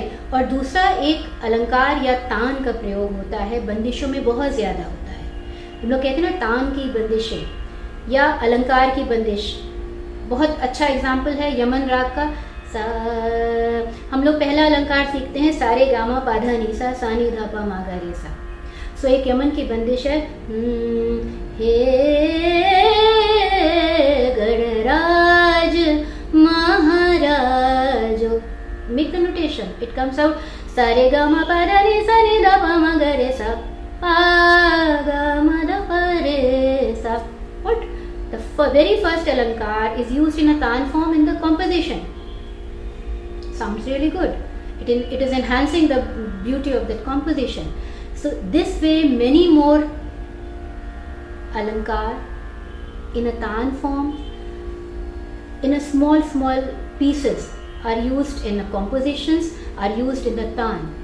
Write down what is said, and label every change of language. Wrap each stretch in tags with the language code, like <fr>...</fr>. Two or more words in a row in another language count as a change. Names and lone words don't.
<hi>और दूसरा, एक अलंकार या तान का प्रयोग होता है बंदिशों में बहुत ज़्यादा होता है. हम लोग कहते हैं ना तान की बंदिशें या अलंकार की बंदिश. बहुत अच्छा एग्जाम्पल है यमन राग का. सा, हम लोग पहला अलंकार सीखते हैं सारे गामा पाधा नीसा सा नी धा पा मा गा रे सा. सो एक यमन की बंदिश है हे गणराज महाराजो.</hi> <en>Make the notation. It comes out sa re ga ma pa da re sa ni da pa ma ga re sa pa ga ma da pa re sa. What? The very first alankar is used in a taan form in the composition. Sounds really good. It is enhancing the beauty of that composition. So this way many more alankar in a taan form, in a small pieces are used in the compositions, are used in the taan.</en>